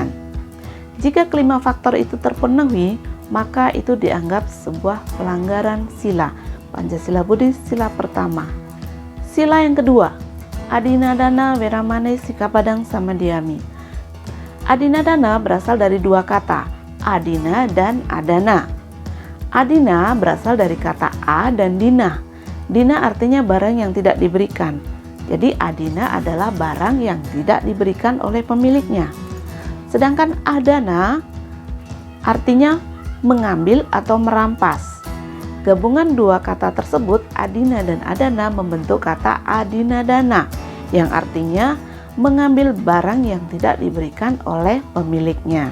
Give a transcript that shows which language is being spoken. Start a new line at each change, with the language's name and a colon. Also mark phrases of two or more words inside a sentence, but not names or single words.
Indonesian: Jika kelima faktor itu terpenuhi, maka itu dianggap sebuah pelanggaran sila. Pancasila Buddhis sila pertama. Sila yang kedua,
Pali: Adinadana, Weramani, Sikapadang, Samadiyami.
Indonesian: Adinadana berasal dari dua kata, adina dan adana. Adina berasal dari kata a dan dina. Dina artinya barang yang tidak diberikan. Jadi adina adalah barang yang tidak diberikan oleh pemiliknya. Sedangkan adana artinya mengambil atau merampas. Gabungan dua kata tersebut, adina dan adana, membentuk kata adinadana, yang artinya mengambil barang yang tidak diberikan oleh pemiliknya.